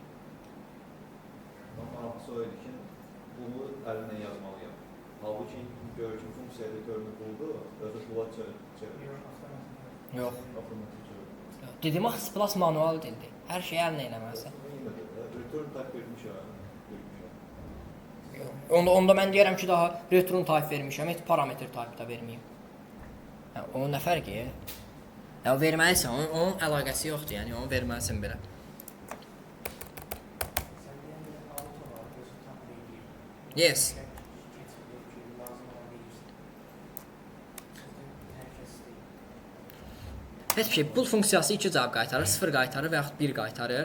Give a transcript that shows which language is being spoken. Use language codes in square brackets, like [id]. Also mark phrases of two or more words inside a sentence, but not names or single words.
[az] Amma maraqlısı o idi ki, bunu əlinlə yazmalıyam. Halbuki görür ki, funksiya editörünü buldu, özü bula çevirir. Yox. Avtomatik çevirir. Dedim axı plus manual dildir. Hər şeyi əlinlə eləməlisən. Yenə də [en] return type [az] vermişəm. Onda mən deyərəm ki, daha [en] return type [az] vermişəm, heç parametr type da verməyim. Hə, onun nə fərqi? Ya verməlisən, onun əlaqəsi yoxdur, yəni onu verməlisən belə. Sən deyən bir auto var, özü tam deyil. [en] Yes. [az] Heç bir şey, bul funksiyası 2 cavab qaytarır, 0 qaytarır və yaxud 1 qaytarır.